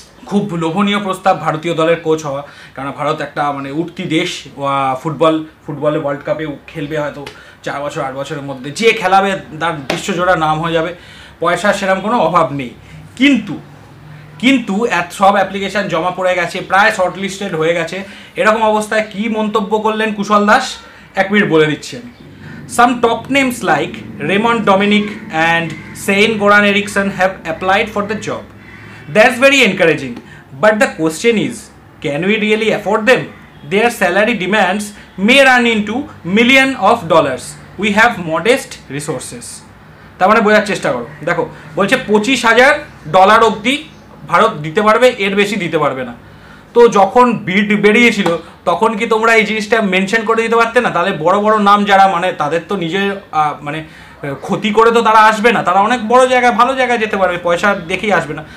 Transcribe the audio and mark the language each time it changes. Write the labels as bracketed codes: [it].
[bn] খুব লোভনীয় প্রস্তাব ভারতীয় দলের কোচ হওয়া, কারণ ভারত একটা মানে উঠতি দেশ, ফুটবলে ওয়ার্ল্ড কাপে খেলবে হয়তো 4 বছর 8 বছরের মধ্যে, যে খেলাবে তার বিশ্বজোড়া নাম হয়ে যাবে, পয়সার সেরকম কোনো অভাব নেই। কিন্তু সব অ্যাপ্লিকেশান জমা পড়ে গেছে, প্রায় শর্টলিস্টেড হয়ে গেছে। এরকম অবস্থায় কি মন্তব্য করলেন কুশল দাস, 1 মিনিট বলে দিচ্ছি আমি। [en] Some top names like Raymond Dominic and Svein-Göran Eriksson have applied for the job. That's very encouraging. But the question is, can we really afford them? Their salary demands may run into millions of dollars. We have modest resources. [bn] তার মানে বোঝার চেষ্টা করো। দেখো, বলছে $25,000 অবধি ভারত দিতে পারবে, এর বেশি দিতে পারবে না। তো যখন বিড বেরিয়েছিল তখন কি তোমরা এই জিনিসটা মেনশন করে দিতে পারতে না? তাহলে বড় বড় নাম যারা, মানে তাদের তো নিজের মানে ক্ষতি করে তো তারা আসবে না, তারা অনেক বড় জায়গায় ভালো জায়গায় যেতে পারবে, পয়সা দেখেই আসবে না।